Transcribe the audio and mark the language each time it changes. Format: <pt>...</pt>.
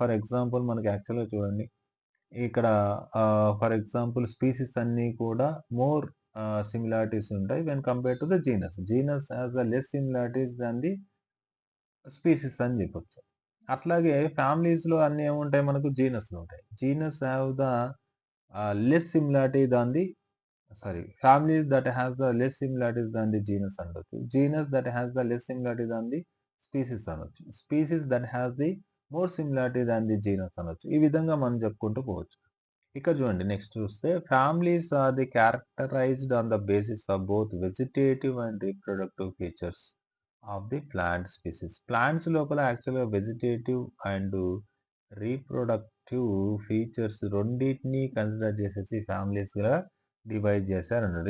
<te>For example మనకి యాక్చువల్‌గా చూడండి. ఇక్కడ ఫర్ ఎగ్జాంపుల్ స్పీసీస్ అన్నీ కూడా మోర్ సిమిలారిటీస్ ఉంటాయి</te> <en>When compared to the genus. Genus has the less similarities than the species</en> <te>అని చెప్పొచ్చు. అట్లాగే ఫ్యామిలీస్‌లో అన్నీ ఏముంటాయి మనకు? జీనస్‌లు ఉంటాయి.</te> <en>Genus have the less similarity than the families that has the less similarities than the genus అనొచ్చు. Genus that has the less similarity than the species అనొచ్చు. Species that has the more similarity than the genus అనొచ్చు.</en> <te>ఈ విధంగా మనం చెప్పుకుంటూ పోవచ్చు.</te> <en>ఇక్కడ చూడండి నెక్స్ట్ చూస్తే families are the characterized on the basis of both vegetative and reproductive features of the plant species.</en> <te>Plants లోపల యాక్చువల్‌గా</te> <en>vegetative and reproductive features</en> <te>రెండిటిని కన్సిడర్ చేసేసి ఫ్యామిలీస్‌గా డివైడ్ చేశారన్నాడు.</te>